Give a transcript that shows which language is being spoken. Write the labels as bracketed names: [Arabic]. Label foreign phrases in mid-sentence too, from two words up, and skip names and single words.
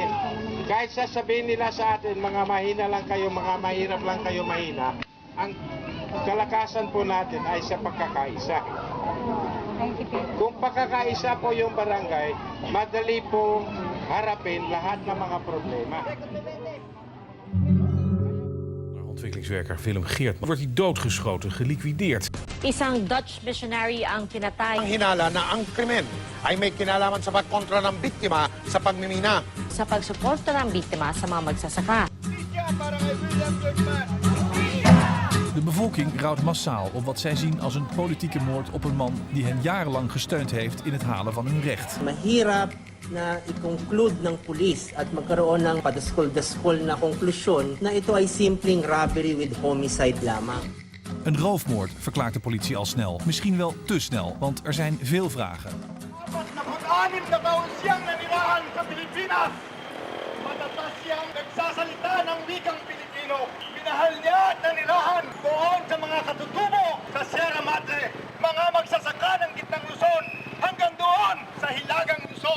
[Filipino] Kahit sasabihin nila sa atin, mga mahina lang kayo, mga mahirap lang kayo mahina, ang kalakasan po natin ay sa pagkakaisa. Kung pagkakaisa po yung barangay, madali po harapin lahat ng mga problema. [Dutch] Ontwikkelingswerker Willem Geertman wordt hij doodgeschoten, geliquideerd. [Filipino] Isang [English] Dutch missionary [Filipino] ang pinatay. Ang hinala na ang krimen ay may kinalaman sa pagkontra ng biktima sa pagmimina. Sa pagsuporta ng biktima sa mga magsasaka. [Dutch] De bevolking rouwt massaal op wat zij zien als een politieke moord op een man die hen jarenlang gesteund heeft in het halen van hun recht. [Filipino] Mahirap na i-conclude ng pulis at magkaroon ng padaskol-daskol na konklusyon na ito ay simpleng [English] robbery with homicide [Filipino] lamang. [Dutch] Een roofmoord, verklaart de politie al snel. Misschien wel te snel, want er zijn veel vragen. [Filipino] Anim na taon siyang nanirahan sa Pilipinas. Matatas siyang nagsasalita ng wikang Pilipino. Minahal niya at nanirahan doon sa mga katutubo sa Sierra Madre, mga magsasaka ng gitnang Luzon, hanggang doon sa Hilagang Luzon.